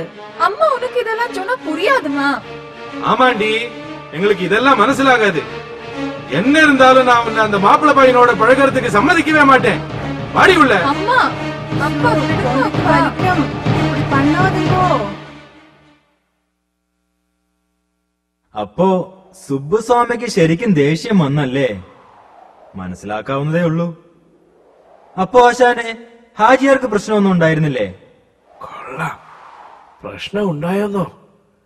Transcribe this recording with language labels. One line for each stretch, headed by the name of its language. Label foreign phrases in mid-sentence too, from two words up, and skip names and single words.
Tamil: அம்மா, உனக்கு இதெல்லாம் சொன்னா புரியாதுமா. ஆமாண்டி, எங்களுக்கு இதெல்லாம் மனசிலாகாது. என்ன இருந்தாலும் நான் உன்னை அந்த மாப்பிள்ளை பையனோட பழகிறதுக்கு சம்மதிக்கவே மாட்டேன். வாடி உள்ள. அம்மா, அப்பா விக்ரம், இப்படி பண்ணாதீங்கோ.
Malayalam: അപ്പോ സുബ്ബുസ്വാമിക്ക് ശരിക്കും ദേഷ്യം വന്നല്ലേ? മനസ്സിലാക്കാവുന്നതേ ഉള്ളൂ. അപ്പോ ആശാനെ, ഹാജിയാർക്ക് പ്രശ്നമൊന്നും ഉണ്ടായിരുന്നില്ലേ? കൊള്ളാം, പ്രശ്നം ഉണ്ടായെന്നോ?